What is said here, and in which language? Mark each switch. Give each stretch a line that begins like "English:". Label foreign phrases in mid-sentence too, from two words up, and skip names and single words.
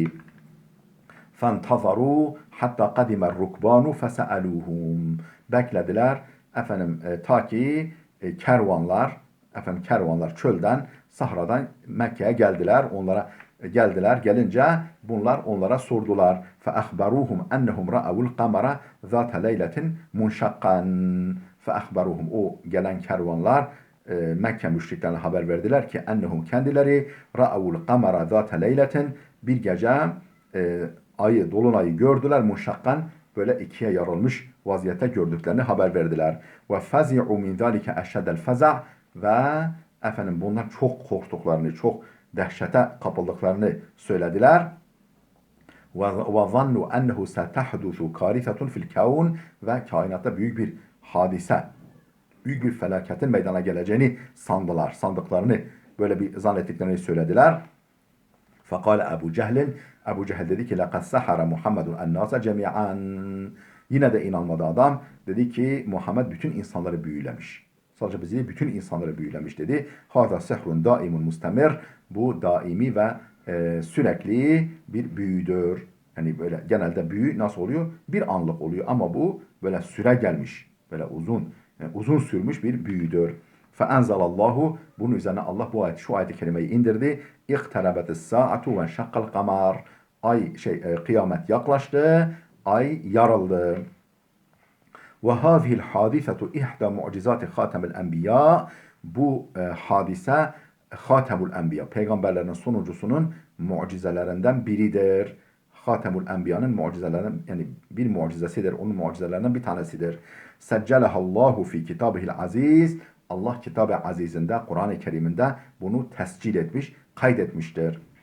Arabic: فانتظروا حتى قدم الركبان فسألوهم.
Turkish: Beklediler ta ki kervanlar çölden, sahradan Mekke'ye geldiler. Gelince bunlar onlara sordular.
Arabic: فَأَخْبَرُوهُمْ أَنَّهُمْ رَأَوُ الْقَمَرَ ذَاتَ لَيْلَةٍ مُنْشَقًّا. فَأَخْبَرُوهُمْ,
Turkish: o gelen kervanlar Mekke müşriklerine haber verdiler ki ennehum kendileri
Arabic: رأوا القمر ذات ليلة
Turkish: bir gece ayı, dolunayı gördüler munşakkan böyle ikiye yarılmış vaziyette gördüklerini haber verdiler.
Arabic: وفزعوا من ذلك أشد الفزع
Turkish: ve efendim bunlar çok korktuklarını, çok dehşete kapıldıklarını söylediler.
Arabic: وظنوا أنه ستحدث كارثة في الكون
Turkish: ve kainatta büyük bir hadise, büyük bir felaketin meydana geleceğini sandılar. Sandıklarını böyle bir zannettiklerini söylediler.
Arabic: فقال أبو جهل,
Turkish: Ebu Cehil dedi ki
Arabic: لَقَدْ سَحَرَ مُحَمَّدٌ النَّاسَ جَمِيعًا.
Turkish: Yine de inanmadı adam. Dedi ki Muhammed bütün insanları büyülemiş. Sadece bizi bütün insanları büyülemiş dedi.
Arabic: هَذَا سِحْرٌ دَائِمٌ مُسْتَمِرٌ.
Turkish: Bu daimi ve sürekli bir büyüdür. Yani böyle genelde büyü nasıl oluyor? Bir anlık oluyor ama bu böyle süre gelmiş. Böyle uzun sürmüş bir büyüdür.
Arabic: فَاَنْزَلَ اللّٰهُ
Turkish: Bunun üzerine Allah şu ayet-i kerimeyi indirdi.
Arabic: اِقْتَرَبَتِ السَّاعَةُ وَانْشَقَّ الْقَمَرِ
Turkish: Kıyamet yaklaştı, ay yarıldı.
Arabic: وَهَذِهِ الْحَادِثَةُ اِحْدَى مُعْجِزَاتِ خَاتَمِ الْاَنْبِيَاءِ
Turkish: Bu hadise
Arabic: خاتم الأنبياء,
Turkish: peygamberlerin sonuncusunun mucizelerinden biridir.
Arabic: خاتم الأنبياء
Turkish: mucizelerinden, yani bir mucizesidir, onun mucizelerinden bir tanesidir.
Arabic: سجله الله في كتابه العزيز.
Turkish: Allah kitab-ı azizinde, Kur'an-ı Kerim'inde bunu tescil etmiş, kaydetmiştir.